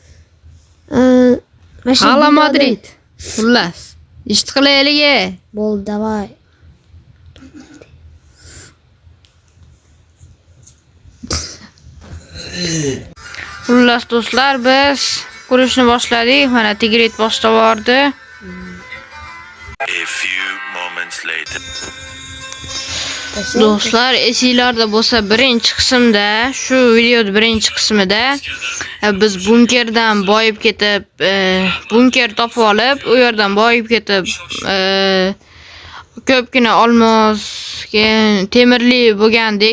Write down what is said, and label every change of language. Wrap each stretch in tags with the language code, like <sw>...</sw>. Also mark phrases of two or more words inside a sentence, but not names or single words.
<es>Hala Madrid.</es> <uz>Xullas. Ish qilaylik. Bo'ldi, davay. Xullas do'stlar, biz qurishni boshladik. Mana Tigrit boshlab bordi.</uz> <en>A few moments later.</en> <uz>Do'stlar, esinglarda bo'lsa, birinchi qismda, shu videoda birinchi qismida biz bunkerdan boyib ketib, bunker topib olib, u yerdan boyib ketib, ko'pgina olmos, temirli bo'lgandik.</uz>